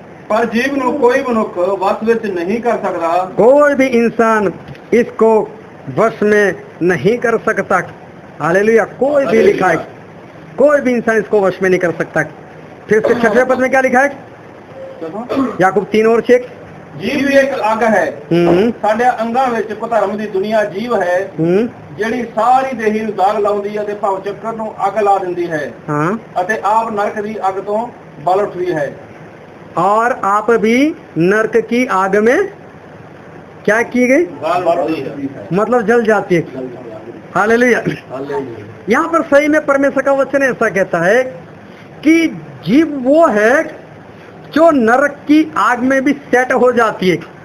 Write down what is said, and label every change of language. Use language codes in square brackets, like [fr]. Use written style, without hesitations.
[pa] पर जीव ਨੂੰ ਕੋਈ ਮਨੁੱਖ ਵਸ ਵਿੱਚ नहीं कर सकता। [hi] कोई भी इंसान इसको वश में नहीं कर सकता। हालेलुया। कोई भी लिखा है, कोई भी इंसान इसको वश में नहीं कर सकता। फिर से 6वें पद में क्या लिखा है? याकूब 3 और 6। [pa] जीव एक अग है, ਸਾਡੇ ਅੰਗਾਂ ਵਿੱਚ ਭਧਰਮ ਦੀ ਦੁਨੀਆ ਜੀਵ ਹੈ, ਜਿਹੜੀ ਸਾਰੀ ਦੇਹੀ ਨੂੰ ਦਾਗ ਲਾਉਂਦੀ ਹੈ ਤੇ ਭਵ ਚੱਕਰ ਨੂੰ ਅੱਗ ਲਾ ਦਿੰਦੀ ਹੈ ਅਤੇ ਆਪ ਨਰਕ ਦੀ ਅੱਗ ਤੋਂ ਬਲ ਉੱਠਦੀ ਹੈ। [hi] और आप भी नरक की आग में क्या की गई? मतलब जल जाती है। हालेलुया। यहाँ पर सही में परमेश्वर का वचन ऐसा कहता है कि जीव वो है जो नरक की आग में भी सेट हो जाती है।